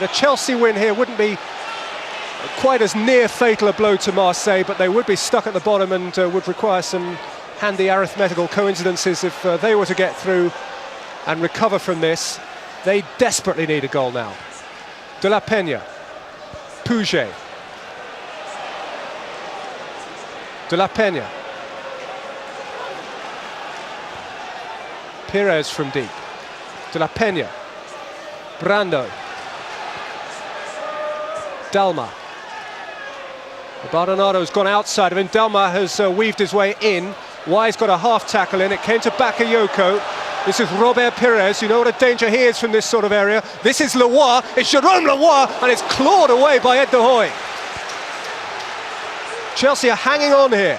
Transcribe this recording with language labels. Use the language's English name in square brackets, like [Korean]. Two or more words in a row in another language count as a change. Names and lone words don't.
[English] A Chelsea win here wouldn't be quite as near fatal a blow to Marseille, but they would be stuck at the bottom and would require some handy arithmetical coincidences if they were to get through and recover from this. They desperately need a goal now. De La Peña. Puget. De La Peña. Pires from deep. De La Peña. Brando. Dalma. Bardonado's gone outside of him. Dalma has weaved his way in. Wise got a half tackle in. It came to Bakayoko. This is Robert Pires. You know what a danger he is from this sort of area. This is Leroy. It's Jerome Leroy, and it's clawed away by Ed De Hoy. Chelsea are hanging on here.